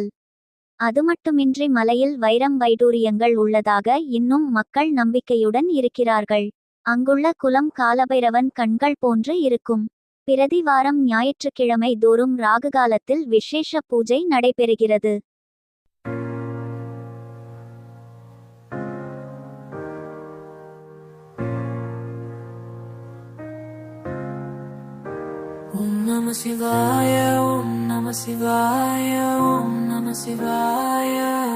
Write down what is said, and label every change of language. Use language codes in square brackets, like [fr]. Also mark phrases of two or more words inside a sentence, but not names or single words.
[ta] அதுமட்டுமின்றி மலையில் வைரம் வைடூரியங்கள் உள்ளதாக இன்னும் மக்கள் நம்பிக்கையுடன் இருக்கிறார்கள். அங்குள்ள குலம் காலபைரவன் கண்கள் போன்று இருக்கும். பிரதி வாரம் ஞாயிற்றுக்கிழமை தோறும் ராகுகாலத்தில் விசேஷ பூஜை நடைபெறுகிறது. [sa] ओम् नमः शिवाय, ओम् नमः शिवाय, ओम् नमः शिवाय.